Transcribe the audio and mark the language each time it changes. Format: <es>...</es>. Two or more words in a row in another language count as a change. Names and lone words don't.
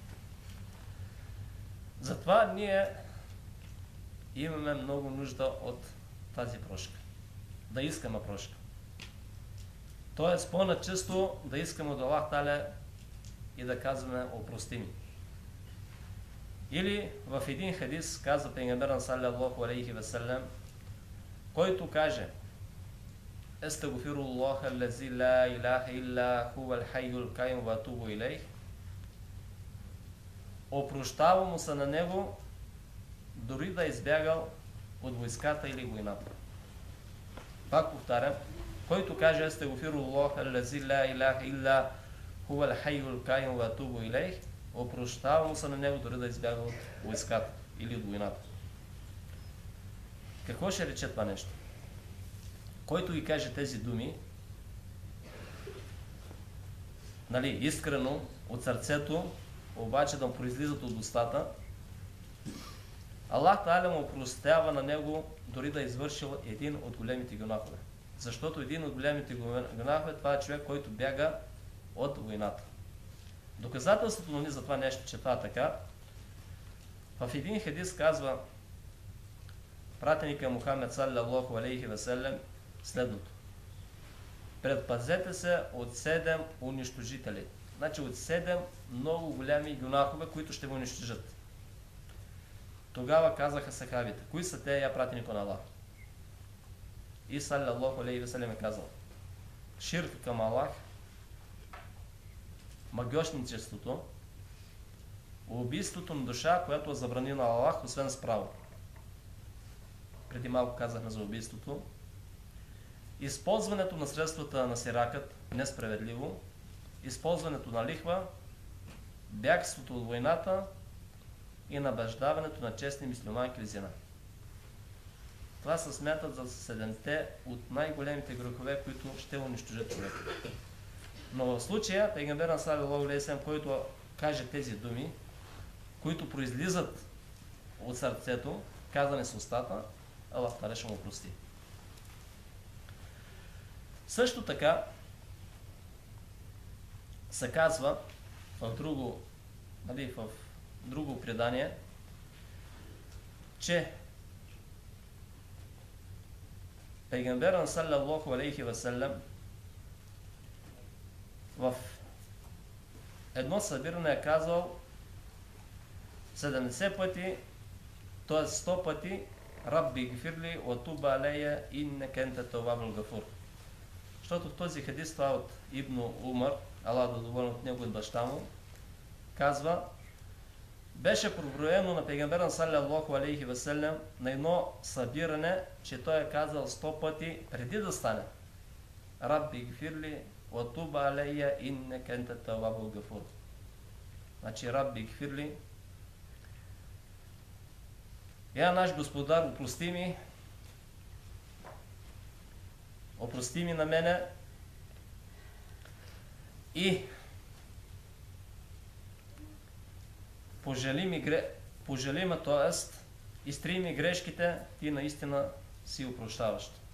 <bg>Затова ние имаме много нужда от тази прошка. Да искаме прошка. Тоест по-начесто да искаме от Аллах Та'аля и да казваме опрости ми. Или в един хадис казва Пейгамберът</bg> <ar>صلى الله عليه وسلم,</ar> <bg>който каже:</bg> <ar>أستغفر الله الذي لا إله إلا هو الحي القيوم وأتوب إليه.</ar> <bg>Опрощава му се на него, дори да е избягал от войската или войната. Пак повтарям, който каже</bg> <ar>أستغفر الله الذي لا إله إلا هو الحي القيوم وأتوب إليه,</ar> <bg>опрощава му се на него, дори да е избягал от войската или от войната. Какво ще рече това нещо? Който ги каже тези думи, искрено, от сърцето, обаче да му произлизат от устата, Аллах Та'аля му опростява на него, дори да е извършил един от големите гюнахове. Защото един от големите гюнахове, това е човек, който бяга от войната. Доказателството за това нещо, че това е така, в един хадис казва пратеника Мухамед</bg> <ar>صلى الله عليه وسلم</ar> <bg>следното: предпазете се от 7 унищожители. Значи от 7 много голями гюнахове, които ще ви унищожат. Тогава казаха сахабите: кои са те, я пратеника на Аллах? И</bg> <ar>صلى الله عليه وسلم</ar> <bg>е казал: ширк към Аллах, магьосничеството, убийството на душа, която е забранена на Аллах, освен с право. Преди малко казахме за убийството. Използването на средствата на сиракът несправедливо, използването на лихва, бягството от войната и набеждаването на честни мюсюлманки в зина. Това се смятат за 7 от най-големите грехове, които ще унищожат човека. Но в случая, Пейгамберът</bg> <ar>صلى الله عليه وسلم,</ar> <bg>който каже тези думи, които произлизат от сърцето, казани с устата, Аллах Та'аля ще му прости. Също така се казва в друго предание, че Пейгамберът</bg> <ar>صلى الله عليه وسلم</ar> <bg>в едно събиране е казал 70 пъти, т.е. 100 пъти:</bg> <ar>رب اغفر لي وتب علي إنك أنت التواب الغفور.</ar> <bg>Защото в този хадис, това от Ибн Умар, Аллах да доволен от него и баща му, казва: беше проброено на Пейгамберът</bg> <ar>صلى الله عليه وسلم</ar> <bg>на едно събиране, че той е казал 100 пъти преди да стане:</bg> <ar>رب اغفر لي وتب علي إنك أنت التواب الغفور.</ar> <bg>Значи</bg> <ar>رب اغفر لي,</ar> <bg>я наш Господар, опрости ми, опрости ми на мене и пожали ме, т.е. изтри ми грешките, ти наистина си опрощаващ.</bg>